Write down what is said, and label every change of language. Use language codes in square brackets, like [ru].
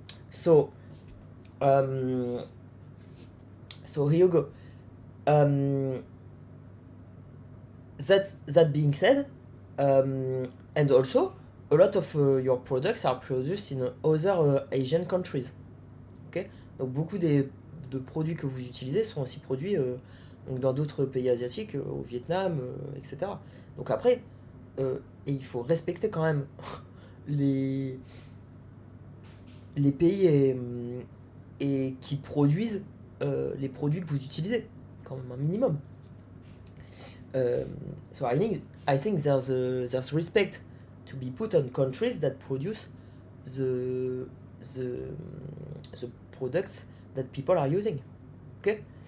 [en] So um, so here you go. Um, that being said, and also a lot of your products are produced in other Asian countries. [fr] Ok, donc beaucoup de produits que vous utilisez sont aussi produits donc dans d'autres pays asiatiques, au Vietnam, etc. Donc après, et il faut respecter quand même les, les pays et qui produisent les produits que vous utilisez, quand même un minimum. [en] So I think there's respect to be put on countries that produce the the the products that people are using. Okay.